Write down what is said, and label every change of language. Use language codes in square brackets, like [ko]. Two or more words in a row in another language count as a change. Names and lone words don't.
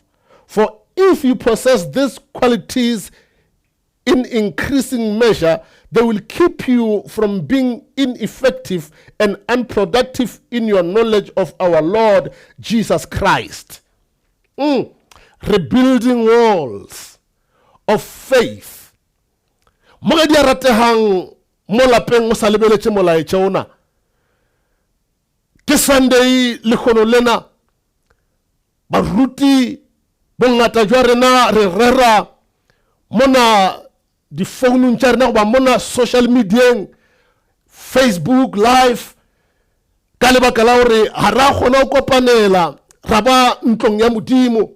[en] For if you possess these qualities in increasing measure, they will keep you from being ineffective and unproductive in your knowledge of our Lord Jesus Christ. Rebuilding walls of faith. [nso] Mo ga di ratehang mo lapeng o sa lebeletse molaetša ona. Ke Sunday le khono lena baruti bongata jwa rena re rera mona di phone tša rena goba mona [en] social media, Facebook live, [nso] ka lebaka la gore ha ra kgona go kopanela ra ba ntlong ya modimo.